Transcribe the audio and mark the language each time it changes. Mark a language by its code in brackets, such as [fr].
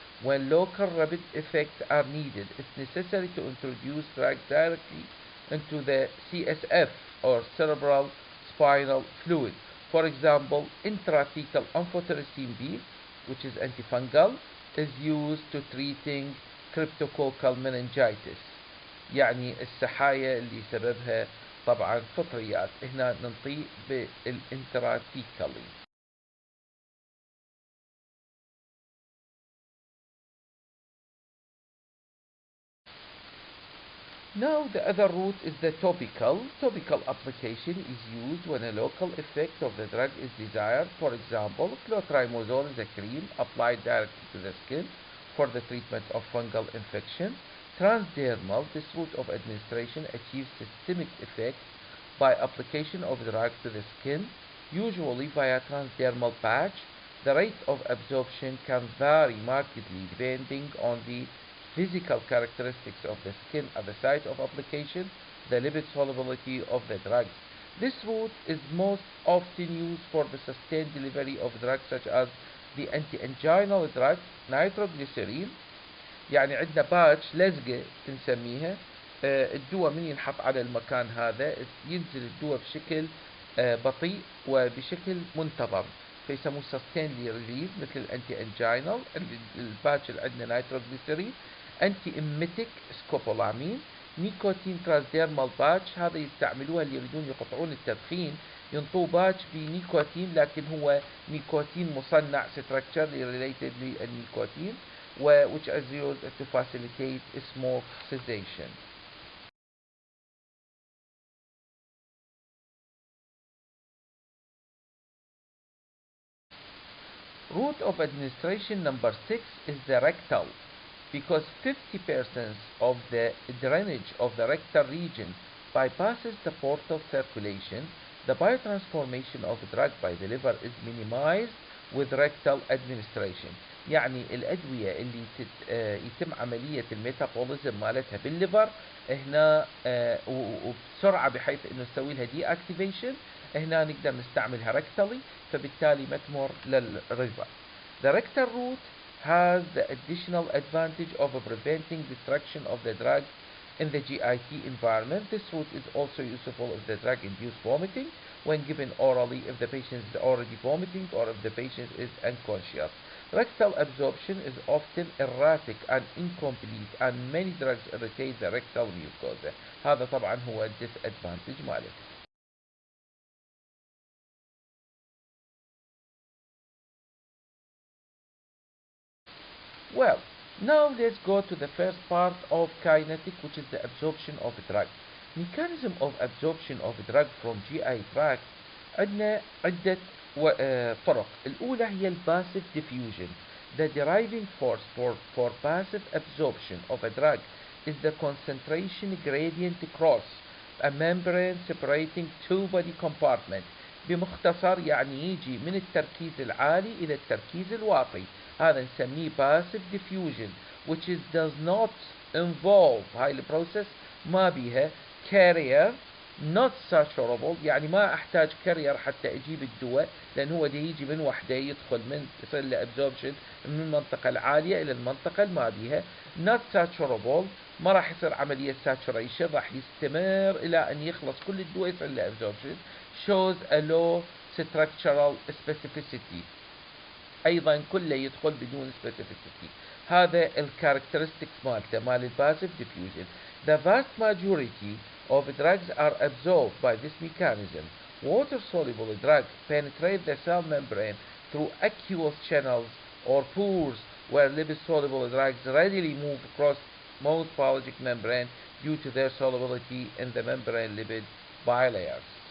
[en] When local rapid effects are needed, it's necessary to introduce drugs directly into the CSF or cerebral spinal fluid. For example, intrathecal amphotericin B, which is antifungal, is used to treating cryptococcal meningitis. [ar] يعني السحايا اللي سببها طبعا فطريات. هنا ننطي بالانتراثيكالي. [en] Now the other route is the topical. Topical application is used when a local effect of the drug is desired. For example, clotrimazole is a cream applied directly to the skin for the treatment of fungal infection. Transdermal, this route of administration achieves systemic effect by application of the drug to the skin, usually via transdermal patch. The rate of absorption can vary markedly depending on the physical characteristics of the skin at the site of application, the lipid solubility of the drug. This route is most often used for the sustained delivery of drugs such as the anti-anginal drug, nitroglycerin. [ar] يعني عندنا باتش لزقة بنسميها، الدواء من ينحط على المكان هذا ينزل الدواء بشكل بطيء وبشكل منتظم، فيسموه [en] sustained release [ar] مثل الانتي انجينال. الباتش اللي عندنا نيتروجليسيرين، انتي اميتيك سكوبولامين، نيكوتين ترانسديرمال باتش. هذا يستعملوها اللي يريدون يقطعون التدخين، ينطوه باتش بنيكوتين لكن هو نيكوتين مصنع [en] structurally related [ar] للنيكوتين [en] which is used to facilitate smoke cessation. Route of administration number 6 is the rectal. Because 50% of the drainage of the rectal region bypasses the portal circulation, the biotransformation of drug by the liver is minimized with rectal administration. [ar] يعني الأدوية اللي يتم عملية الميتابوليزم مالتها بالليفر هنا وبسرعة بحيث انه نسوي لها دي اكتيفيشن، هنا نقدر نستعملها rectally، فبالتالي ما تمر للريفر. [en] The rectal route has the additional advantage of preventing destruction of the drug in the GIT environment. This route is also useful if the drug induces vomiting when given orally, if the patient is already vomiting or if the patient is unconscious. Rectal absorption is often erratic and incomplete and many drugs irritate the rectal mucosa. [ar] هذا طبعا هو disadvantage مالته. [en] Well, now let's go to the first part of kinetic, which is the absorption of drug. Mechanism of absorption of drug from GI tract [ar] عندنا عدة طرق. الأولى هي الباسيف diffusion. [en] The deriving force for passive absorption of a drug is the concentration gradient across a membrane separating two body compartments. [ar] بمختصر يعني يجي من التركيز العالي إلى التركيز الواطي. هذا نسميه [en] passive diffusion which does not involve [ar] هاي البروسيس ما بيها [en] carrier not saturable. [ar] يعني ما احتاج كارير حتى اجيب الدواء لان هو يجي من وحده يدخل من يصير له absorption من المنطقة العالية الى المنطقة الما بيها. [en] not saturable [ar] ما راح يصير عملية saturation، راح يستمر الى ان يخلص كل الدواء يصير له absorption. [en] shows a low structural specificity، [ar] ايضا كله يدخل بدون [en] specificity. [ar] هذا الكاركترستكس مالته مال الباسيف diffusion. [en] The vast majority of drugs are absorbed by this mechanism. Water-soluble drugs penetrate the cell membrane through aqueous channels or pores, where lipid-soluble drugs readily move across most biologic membrane due to their solubility in the membrane lipid bilayers.